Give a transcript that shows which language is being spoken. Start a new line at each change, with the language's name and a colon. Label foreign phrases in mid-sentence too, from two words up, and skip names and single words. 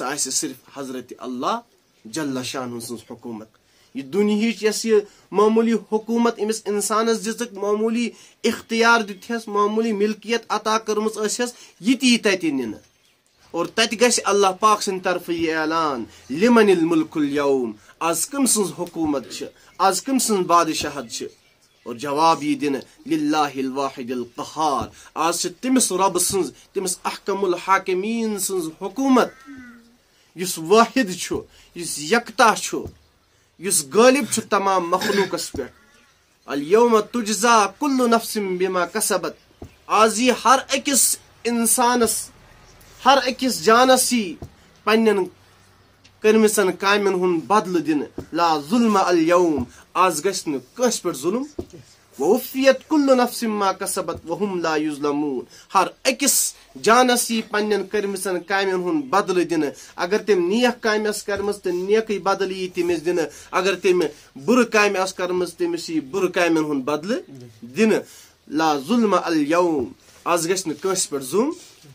Kashmiri: آسہِ صرف حضرت اللہ جل شانہ سٕنٛز حکوٗمت یہِ دُنہِچ یۄس یہِ معموٗلی حکوٗمت أمِس اِنسانس دِژٕکھ معموٗلی اختیار دِتہس معموٗلی مِلکِیت عطا کٔرمٕژ ٲسٮ۪س یہِ تہِ یی تتہِ نِنہٕ اور تتہِ گژھِ اللہ پاک سٕنٛدِ طرفہٕ یہِ اعلان لِمن
Arabic: الملک اليوم
Kashmiri: آز کٔمۍ سٕنٛز حکوٗمت چھِ آز کٔمۍ سٕنٛز بادشاہت چھِ اور جواب یی دِنہٕ
Arabic: للہ الواحد القہار
Kashmiri: آز چھِ تٔمِس رۄبہٕ سٕنٛز تٔمِس
Arabic: احکم الحاکمیٖن
Kashmiri: سٕنٛز حکوٗمت یُس وٲحد چھُ یُس یکتا چھُ یُس غٲلب چھُ تمام مخلوٗقس پٮ۪ٹھ
Arabic: الیوم تجزا کُلُّ نفس بما کسبت
Kashmiri: آز یی ہر أکِس انسانس ہر أکِس جانس یی پننٮ۪ن کٔرمٕژن کامٮ۪ن ہُنٛد بدلہٕ دِنہٕ
Arabic: لا ظُلم الیوم
Kashmiri: آز گژھِ نہٕ کٲنٛسہِ پٮ۪ٹھ ظُلم
Arabic: ووفیت کُلُّ نفس ما کسبت وہم لا یظلمون
Kashmiri: ہر أکِس جانس یی پننٮ۪ن کٔرمٕژن کامٮ۪ن ہُنٛد بدلہٕ دِنہٕ اگر تٔمۍ نیک کامہِ ٲس کٔرمٕژ تہٕ نیکٕے بدلہٕ یی تٔمِس دِنہٕ اگر تٔمۍ بُرٕ کامہِ ٲس کٔرمٕژ تٔمِس یی بُرٕ کامٮ۪ن ہُنٛد بدلہٕ دِنہٕ
Arabic: لا ظُلم الیوم
Kashmiri: آز گژھِ نہٕ کٲنٛسہِ پٮ۪ٹھ ظُلم